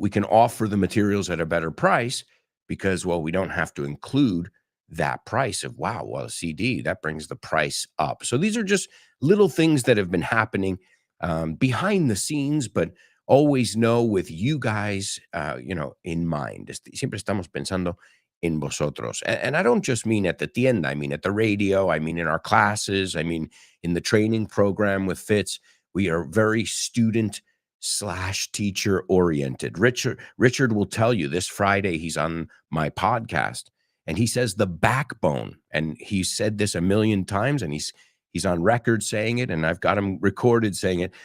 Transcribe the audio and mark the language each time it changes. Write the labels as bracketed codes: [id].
[en] We can offer the materials at a better price because, well, we don't have to include that price of, a CD, that brings the price up. So these are just little things that have been happening behind the scenes, but always know with you guys, in mind. [es] Siempre estamos pensando en vosotros. [en] And I don't just mean at the tienda, I mean at the radio, I mean in our classes, I mean in the training program with Fitz. We are very student/teacher oriented. Richard will tell you this Friday, he's on my podcast and he says the backbone, and he said this a million times and he's on record saying it, and I've got him recorded saying it.